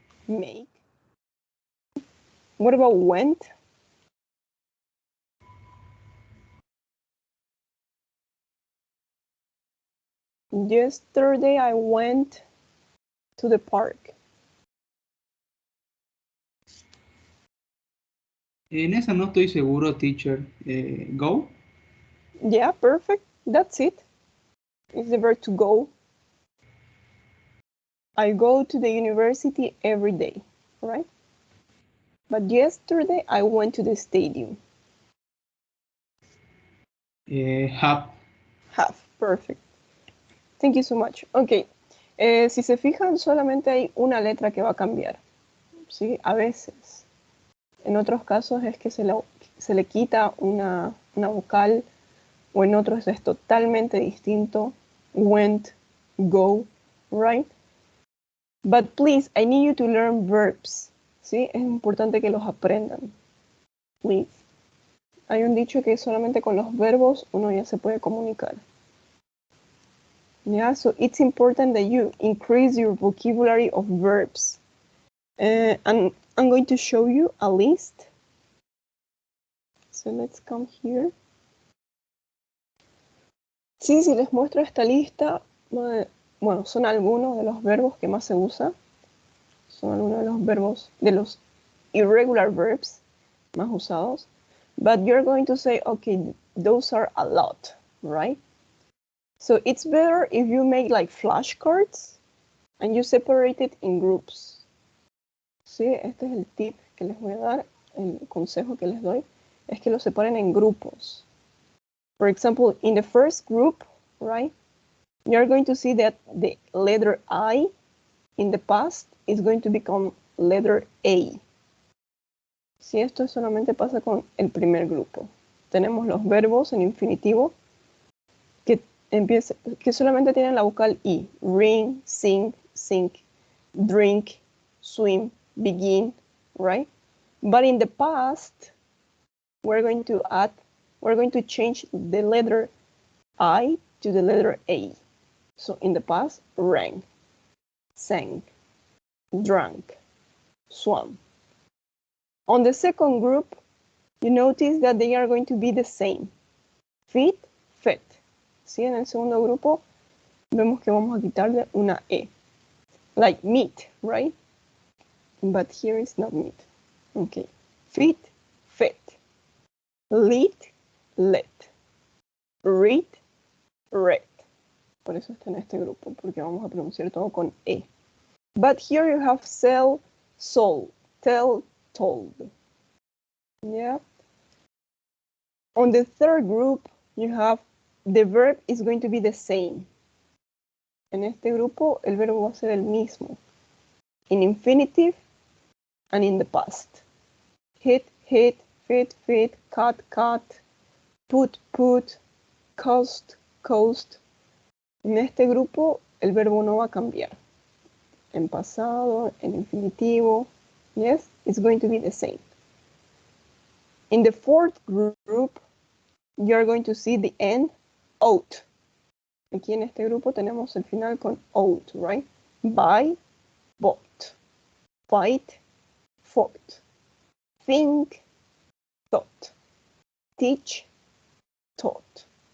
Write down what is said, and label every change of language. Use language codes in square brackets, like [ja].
[en] Make. What about went? Yesterday I went to the park. [es] En esa no estoy seguro, teacher. [en] Go. Yeah, perfect. That's it. It's the verb to go. I go to the university every day, right? But yesterday I went to the stadium. Have. Have, perfect. Thank you so much. [es] Ok, si se fijan, solamente hay una letra que va a cambiar, ¿sí? A veces. En otros casos es que se le quita una vocal, o en otros es totalmente distinto. [en] Went, go, right? But please, I need you to learn verbs, ¿sí? [es] Es importante que los aprendan. Please. Hay un dicho que solamente con los verbos uno ya se puede comunicar. [en] Yeah, so it's important that you increase your vocabulary of verbs. And I'm going to show you a list. So let's come here. [es] Sí, si les muestro esta lista, bueno, son algunos de los verbos que más se usan. Son algunos de los verbos, de los [en] irregular verbs [es] más usados. [en] But you're going to say, okay, those are a lot, right? So it's better if you make like flashcards and you separate it in groups. Sí, este es el tip que les voy a dar, el consejo que les doy, es que lo separen en grupos. For example, in the first group, right, you're going to see that the letter I in the past is going to become letter A. [es] Si esto solamente pasa con el primer grupo. Tenemos los verbos en infinitivo que solamente tienen la vocal I. [en] Ring, sing, sink, drink, swim, begin, right? But in the past, we're going to change the letter I to the letter A. So in the past, rang, sang, drank, swam. On the second group, you notice that they are going to be the same. Feed, fed. ¿Sí? [es] En el segundo grupo, vemos que vamos a quitarle una E. [en] Like meat, right? But here is not meat. Okay. Feed, fed. Lead, led. [es] Read, read. Por eso está en este grupo, porque vamos a pronunciar todo con E. [en] But here you have sell, sold, tell, told. Yeah. On the third group, you have the verb is going to be the same. [es] En este grupo, el verbo va a ser el mismo. [en] In infinitive and in the past. Hit, hit, fit, fit, cut, cut, put, put, cost, coast. [es] En este grupo, el verbo no va a cambiar. En pasado, en infinitivo. [en] Yes, it's going to be the same. In the fourth group, you're going to see the end, out. [es] Aquí en este grupo tenemos el final con out, right? [en] Buy, bought. Fight, fought. Think, thought. Teach, taught.